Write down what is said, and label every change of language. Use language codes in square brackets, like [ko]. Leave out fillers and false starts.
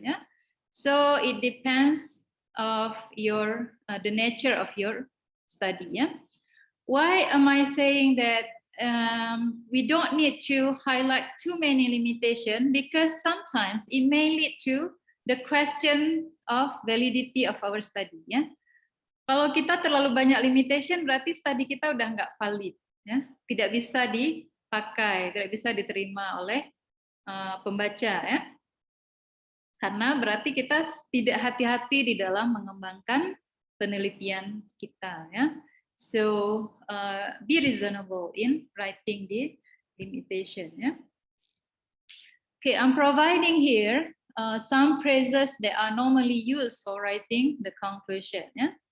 [en] Ya, so it depends of your the nature of your study. Ya. Why am I saying that we don't need to highlight too many limitations? Because sometimes it may lead to the question of validity of our study. [id] Ya, kalau kita terlalu banyak limitation, berarti studi kita udah nggak valid. Ya, tidak bisa dipakai, tidak bisa diterima oleh pembaca. Ya, karena berarti kita tidak hati-hati di dalam mengembangkan penelitian kita. Ya. [en] So be reasonable in writing the limitation. Yeah. Okay, I'm providing here some phrases that are normally used for writing the conclusion. Yeah.